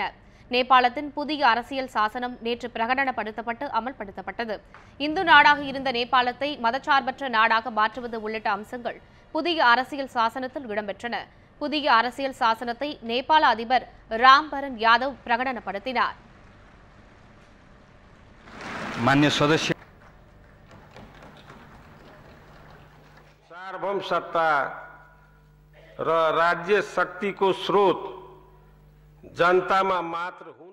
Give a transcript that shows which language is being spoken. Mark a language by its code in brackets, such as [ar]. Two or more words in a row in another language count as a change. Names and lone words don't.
[ta] நேபாளத்தின் புதிய அரசியல் சாசனம் நேற்று பிரகடனப்படுத்தப்பட்டு அமல்படுத்தப்பட்டது. இந்து நாடாக இருந்த நேபாளத்தை மதச்சார்பற்ற நாடாக மாற்றுவது உள்ளிட்ட அம்சங்கள் புதிய அரசியல் சாசனத்தில் இடம்பெற்றன. புதிய அரசியல் சாசனத்தை நேபாள அதிபர் ராம் பரன் யாதவ் பிரகடனப்படுத்தினார். [ne] मान्य सदस्य सार्वभौम सत्ता र राज्य शक्तिको स्रोत जनतामा मात्र हुन्.